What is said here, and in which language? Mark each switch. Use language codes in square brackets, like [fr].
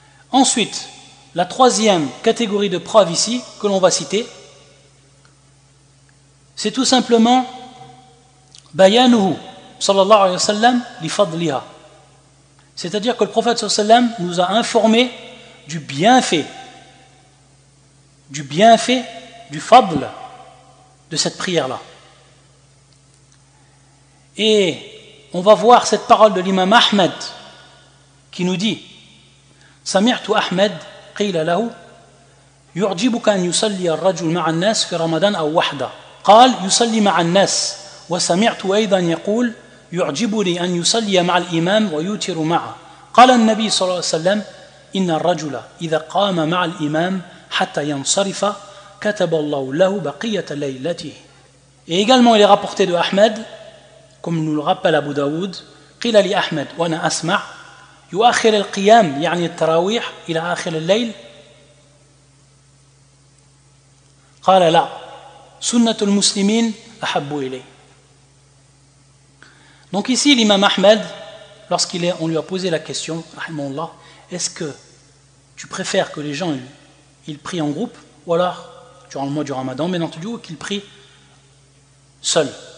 [fr] Ensuite, la troisième catégorie de preuves ici que l'on va citer, c'est tout simplement [ar] bayanuhu sallallahu alayhi wa sallam li fadliha. [fr] C'est-à-dire que le prophète sallallahu alayhi wa sallam nous a informé du bienfait, du fadl de cette prière-là. Et on va voir cette parole de l'imam Ahmed qui nous dit [ar] سمعت أحمد قيل له يعجبك أن يصلي الرجل مع الناس في رمضان أو وحده قال يصلي مع الناس وسمعت أيضا يقول يعجبني أن يصلي مع الإمام ويوتر معه قال النبي صلى الله عليه وسلم إن الرجل إذا قام مع الإمام حتى ينصرف كتب الله له بقية ليلته. [fr] Et également il est rapporté de Ahmed, comme nous le rappelle Abu Daoud, [ar] قيل لي أحمد وأنا أسمع يؤخر القيام يعني التراويح إلى آخر الليل قال لا سنة المسلمين أحب إليه. [fr] Donc ici l'imam Ahmed, on lui a posé la question, rahimahullah, est-ce que tu préfères que les gens ils prient en groupe ou alors durant le mois du Ramadan, bien entendu, ou qu'ils prient seuls?